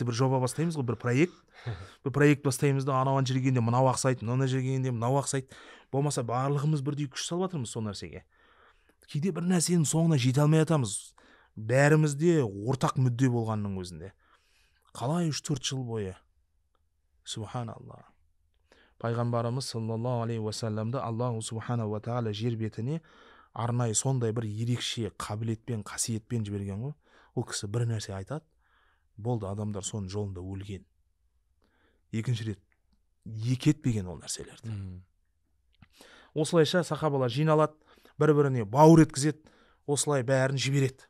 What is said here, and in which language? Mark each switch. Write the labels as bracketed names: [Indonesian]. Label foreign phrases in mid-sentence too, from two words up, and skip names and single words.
[Kazakh] Бір жоба бастаймыз ғой, бір проект бастаймыз да, анау жерге келгенде мынау ақсайды, мына жерге келгенде мынау ақсайды. Болмаса барлығымыз бірдей күш салып жатырмыз сол нәрсеге. Кейде бір нәрсенің соңына жете алмай жатамыз. Бәрімізде ортақ мүдде болғанның өзінде. Қалай 3-4 жыл бойы? Субханалла. Пайғамбарымыз [Arabic] صلى الله عليه وسلم الله سبحانه وتعالى [Kazakh] жер бетіне арнайы сондай бір ерекше қабілетпен, қасиетпен жіберген ғой. Ол кісі бір нәрсе айтады, болды, адамдар соның жолында өлген. Екінші рет екетпеген ол нәрселерді. Осылайша сахабалар жиналады, бір-біріне бауыр еткізеді, осылай бәрін жібереді.